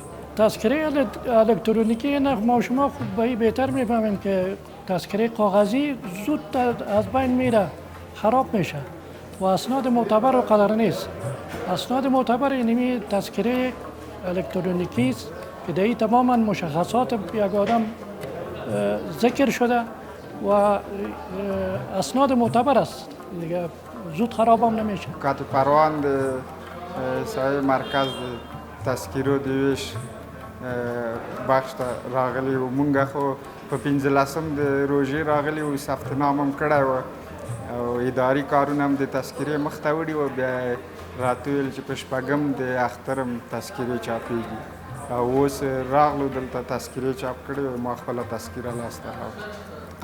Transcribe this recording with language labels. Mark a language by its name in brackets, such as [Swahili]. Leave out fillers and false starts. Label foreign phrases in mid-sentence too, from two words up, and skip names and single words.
[Persian] تذکره الکترونیکی ما شما خوب بهتر میفهمیم که تذکره کاغذی زود از بین میره، خراب میشه و اسناد معتبر و قدر نیست. اسناد معتبر اینمی تذکره الکترونیکی است که در تماما مشخصات یک آدم ذکر شده و اسناد معتبر است، دیگه زود خراب هم نمیشه. [Pashto] کات پروان صاحب مرکز تذکیرو دیوش بخش راغلی و مونږ خو په 15 د روژې راغلی و، ثبت نام هم کړی و او اداري کارونه هم د تذکیرې مخ ته وړي و، بیا راته ویل چې په شپږم د اختر هم تذکیرې چاپېږي او اوس راغلو دلته تذکیرې چاپ کړې و، ما خپله تذکیره لاسته راوړه.